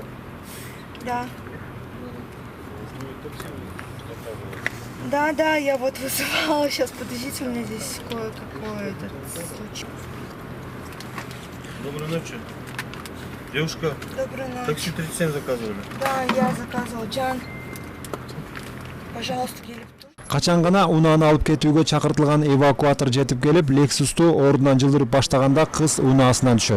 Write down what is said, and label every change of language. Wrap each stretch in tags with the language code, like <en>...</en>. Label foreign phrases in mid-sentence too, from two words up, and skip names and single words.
<ru>Да. Да, я вот вызывала. Сейчас, подождите, у меня здесь кое-какой этот случай. Доброй ночи. Девушка, Доброй ночи. такси 37 заказывали. Да, я заказывала. Джан, пожалуйста,</ru> <ky>келип тур. Качан гана унааны алып кетүүгө чакыртылган эвакуатор жетип келип, Лексусту ордунан жылдырып баштаганда кыз унаасынан түшөт.</ky>